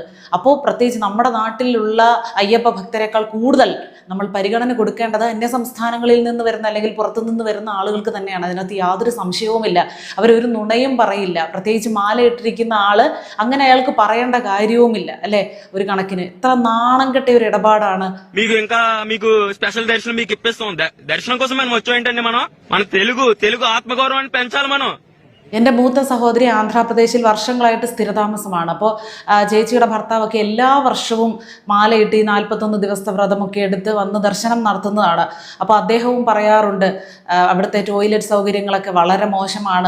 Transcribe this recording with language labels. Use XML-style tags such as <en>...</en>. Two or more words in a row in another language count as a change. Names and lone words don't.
<ml>അപ്പോൾ പ്രത്യേകിച്ച് നമ്മുടെ നാട്ടിലുള്ള അയ്യപ്പ ഭക്തരെക്കാൾ കൂടുതൽ നമ്മൾ പരിഗണന കൊടുക്കേണ്ടത് അന്യ സംസ്ഥാനങ്ങളിൽ നിന്ന് വരുന്ന അല്ലെങ്കിൽ പുറത്തുനിന്ന് വരുന്ന ആളുകൾക്ക് തന്നെയാണ്. അതിനകത്ത് യാതൊരു സംശയവുമില്ല. അവരൊരു നുണയും പറയില്ല. പ്രത്യേകിച്ച് മാലയിട്ടിരിക്കുന്ന ആള് അങ്ങനെ അയാൾക്ക് പറയേണ്ട കാര്യവുമില്ല, അല്ലെ? ഒരു കണക്കിന് ഇത്ര നാണം കെട്ടിയ ഒരു ഇടപാടാണ്.</ml> <te>స్పెషల్ దర్శనం మీకు ఇప్పిస్తాం. దర్శనం కోసం మనం వచ్చాయంటే మన తెలుగు ఆత్మగౌరవాన్ని పెంచాలి మనం.</te> <ml>എൻ്റെ മൂത്ത സഹോദരി ആന്ധ്രാപ്രദേശിൽ വർഷങ്ങളായിട്ട് സ്ഥിരതാമസമാണ്. അപ്പോൾ ചേച്ചിയുടെ ഭർത്താവൊക്കെ എല്ലാ വർഷവും മാലയിട്ട് ഈ 41 ദിവസത്തെ വ്രതമൊക്കെ എടുത്ത് വന്ന് ദർശനം നടത്തുന്നതാണ്. അപ്പോൾ അദ്ദേഹവും പറയാറുണ്ട് അവിടുത്തെ ടോയ്ലറ്റ് സൗകര്യങ്ങളൊക്കെ വളരെ മോശമാണ്.</ml>